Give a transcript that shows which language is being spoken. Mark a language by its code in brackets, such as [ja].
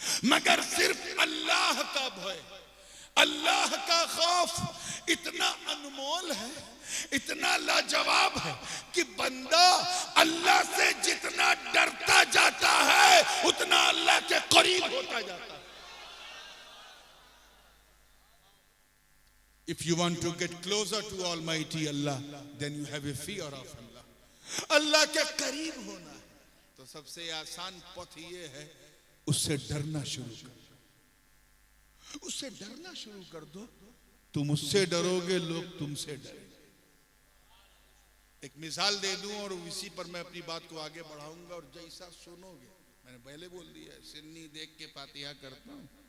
[hi] मगर सिर्फ अल्लाह का भय, अल्लाह का खौफ इतना अनमोल है, इतना लाजवाब है कि बंदा अल्लाह से जितना डरता जाता है उतना अल्लाह के करीब होता जाता है। [en] If you want to get closer to Almighty Allah, then you have a fear of Allah. [hi] अल्लाह के करीब होना है तो सबसे आसान पथ ये है, उससे डरना शुरू कर। उससे डरना शुरू कर दो, तुम उससे डरोगे, लोग तुमसे डरेंगे। एक मिसाल दे दूं और इसी पर मैं अपनी बात को आगे बढ़ाऊंगा, और जैसा सुनोगे, मैंने पहले बोल दिया, सिन्नी देख के फातिहा करता हूं।